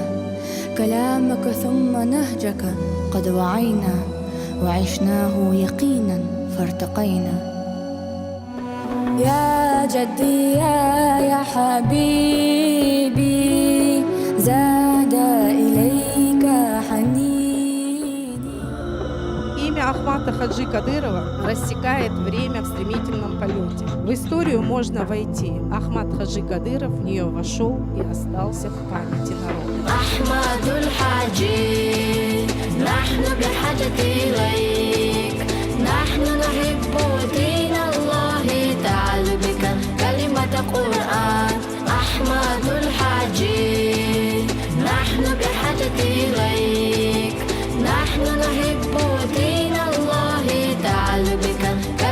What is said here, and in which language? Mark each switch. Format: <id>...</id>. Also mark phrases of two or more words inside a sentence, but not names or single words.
<ar>كلامك ثم نهجك قد وعينا، وعشناه يقينا فارتقينا. يا جدي يا حبيبي، زاد إليك حنيني.</ar> <ru>Имя Ахмата Хаджи Кадырова рассекает время в стремительном полете. В историю можно войти. Ахмат Хаджи Кадыров в нее вошел и остался в памяти народа.</ru> <ar>أحمد الحاجي، نحن بحاجة إليك، نحن نحب دين الله تعالى بك كلمة قرآن. أحمد الحاجي، نحن بحاجة إليك، نحن نحب دين الله تعالى بك</ar>